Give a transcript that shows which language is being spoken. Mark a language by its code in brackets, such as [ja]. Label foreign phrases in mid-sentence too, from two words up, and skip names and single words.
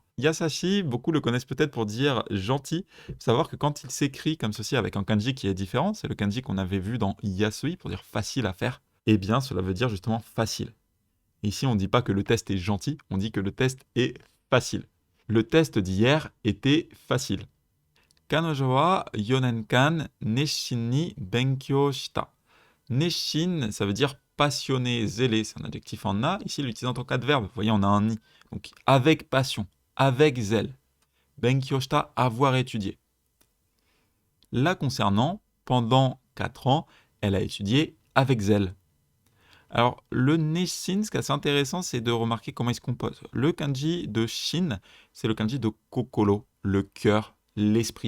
[fr] Yasashi, beaucoup le connaissent peut-être pour dire gentil. Il faut savoir que quand il s'écrit comme ceci avec un kanji qui est différent, c'est le kanji qu'on avait vu dans Yasui pour dire facile à faire, eh bien cela veut dire justement facile. Ici, on ne dit pas que le test est gentil, on dit que le test est facile. Le test d'hier était facile. [ja] 彼女は四年間熱心に勉強した. [fr] Nesshin, ça veut dire passionné, zélé, c'est un adjectif en na. Ici, l'utilisant en tant qu'adverbe. Vous voyez, on a un ni. Donc, avec passion, avec zèle. [ja] 勉強した, [fr] avoir étudié. Là, concernant, pendant 4 ans, elle a étudié avec zèle. Alors, le nesshin, ce qui est assez intéressant, c'est de remarquer comment il se compose. Le kanji de shin, c'est le kanji de kokoro, le cœur, l'esprit.